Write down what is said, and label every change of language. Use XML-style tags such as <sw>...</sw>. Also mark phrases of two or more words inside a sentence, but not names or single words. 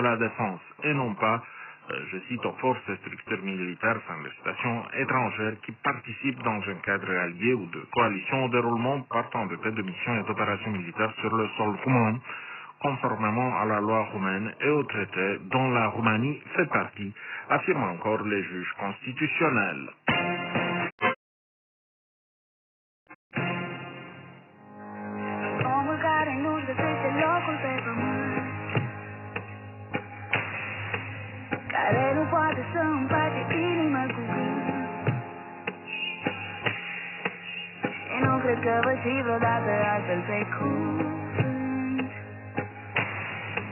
<fr>la Défense et non pas, je cite, aux forces et structures militaires sans législation étrangères qui participent dans un cadre allié ou de coalition au déroulement par temps de paix de missions et d'opérations militaires sur le sol roumain, conformément à la loi roumaine et au traité dont la Roumanie fait partie, affirment encore les juges constitutionnels.</fr> <ro>Care nu poate să împace inima cu gând. Și nu cred că voi fi vreodată altfel pe cuvânt.</ro>